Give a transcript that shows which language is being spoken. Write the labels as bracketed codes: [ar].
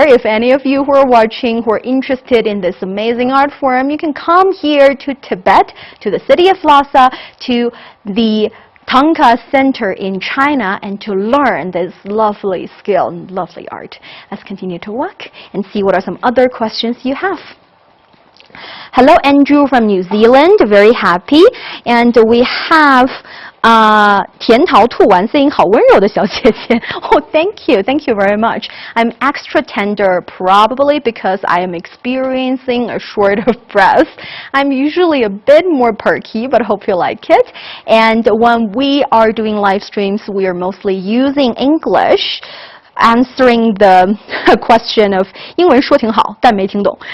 [en] If any of you who are watching who are interested in this amazing art form, you can come here to Tibet, to the city of Lhasa, to the Thangka Center in China, and to learn this lovely skill and lovely art. Let's continue to walk and see what are some other questions you have. Hello, Andrew from New Zealand. Very happy. And we have 甜桃兔丸 saying [zh] 好温柔的小姐姐. [en] Oh, thank you. Thank you very much. I'm extra tender probably because I am experiencing a short of breath. I'm usually a bit more perky, but hope you like it. And when we are doing live streams, we are mostly using English, answering the question of [zh] 英文说挺好，但没听懂.